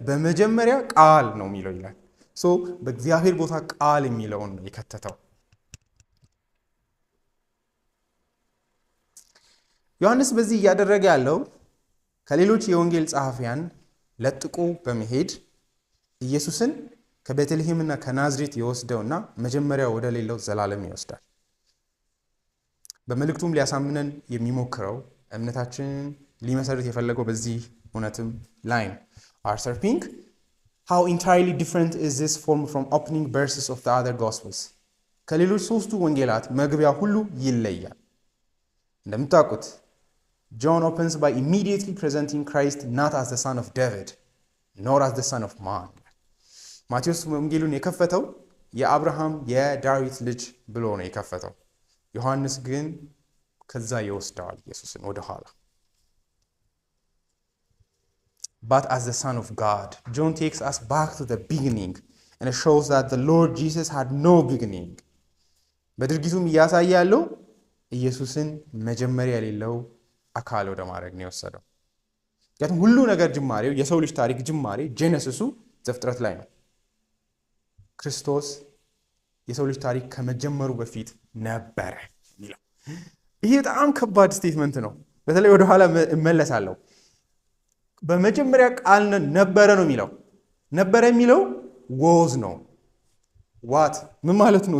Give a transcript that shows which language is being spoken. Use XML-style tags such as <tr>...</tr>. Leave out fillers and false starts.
<am>በመጀመሪያ ቃል ነው የሚለው ይላል። በእግዚአብሔር ቦታ ቃል የሚለውን ነው የከተተው። ዮሐንስ በዚህ እያደረገ ያለው ከሌሎች የወንጌል ጸሐፊያን ለጥቆ በመሄድ ኢየሱስን ከቤተልሔምና ከናዝሬት ይወስደውና መጀመሪያ ወደ ሌለው ዘላለም ይወስዳል። በመልእክቱም ሊያሳምነን የሚሞክረው እምነታችንን ሊመሰርት የፈለገው በዚህ እውነትም ላይ ነው። አርተር ፒንክ</am> <en>how entirely different is this form from opening verses of the other gospels?</en> <am>ከሌሎች ሶስቱ ወንጌላት መግቢያ ሁሉ ይለያል። እንደምታውቁት</am> <en>John opens by immediately presenting Christ not as the son of David nor as the son of man.</en> <am>ማቴዎስ ወንጌሉን የከፈተው የአብርሃም የዳዊት ልጅ ብሎ ነው የከፈተው። ዮሐንስ ግን ከዛ ይወስደዋል ኢየሱስን ወደ ኋላ።</am> <en>But as the son of God, John takes us back to the beginning and it shows that the Lord Jesus had no beginning.</en> <am>በድርጊቱም እያሳየ ያለው ኢየሱስን መጀመሪያ የሌለው አካል ወደ ማድረግ ነው የወሰደው። ምክንያቱም ሁሉ ነገር ጅማሬው የሰው ልጅ ታሪክ ጅማሬ ጄኔሲሱ ዘፍጥረት ላይ ነው። ክርስቶስ የሰው ልጅ ታሪክ ከመጀመሩ በፊት ነበረ የሚለው ይሄ በጣም ከባድ ስቴትመንት ነው። በተለይ ወደ ኋላ እመለሳለሁ። በመጀመሪያ ቃል ነበረ ነው የሚለው። ነበረ የሚለው was ነው። ዋት ምን ማለት ነው?</am>